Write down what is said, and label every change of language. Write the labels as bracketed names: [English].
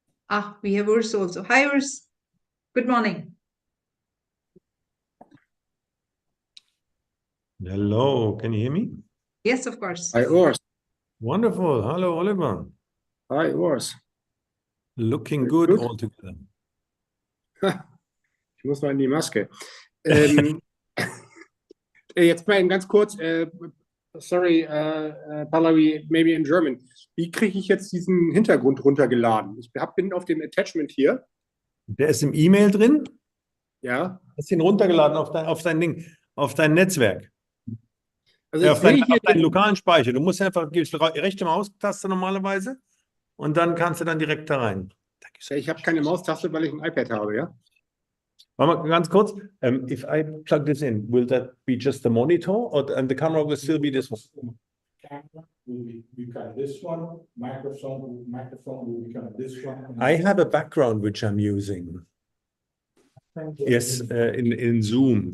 [English] Ah, we have Urs also. Hi, Urs. Good morning. Hello, can you hear me? Yes, of course. Hi, Urs. Wonderful. Hello, Oliver. Hi, Urs. Looking good all together. [German] Ich muss mal in die Maske. Jetzt mal ganz kurz, sorry, Pallavi, [English] maybe in German. [German] Wie kriege ich jetzt diesen Hintergrund runtergeladen? Ich bin auf dem Attachment hier. Der ist im E-Mail drin? Ja. Hast ihn runtergeladen auf dein Ding, auf dein Netzwerk. Also auf deinen lokalen Speicher. Du musst einfach, gibst rechte Maustaste normalerweise und dann kannst du dann direkt da rein. Ich habe keine Maustaste, weil ich ein iPad habe, ja? Warte mal ganz kurz. [English] If I plug this in, will that be just the monitor and the camera will still be this one? Camera will become this one, microphone will become this one. I have a background which I'm using. Yes, in Zoom.